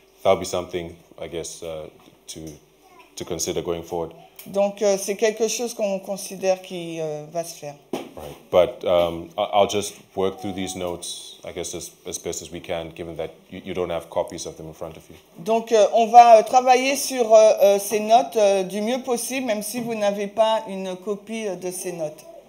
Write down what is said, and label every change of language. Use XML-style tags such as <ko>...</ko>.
<en>That'll be something, I guess, to consider going forward.</en> <fr>Donc, c'est quelque chose qu'on considère qui va se faire.</fr> <en>Right, but I'll just work through these notes, I guess, as best as we can, given that you don't have copies of them in front of you.</en> <fr>Donc, on va travailler sur ces notes du mieux possible, même si vous n'avez pas une copie de ces notes.</fr>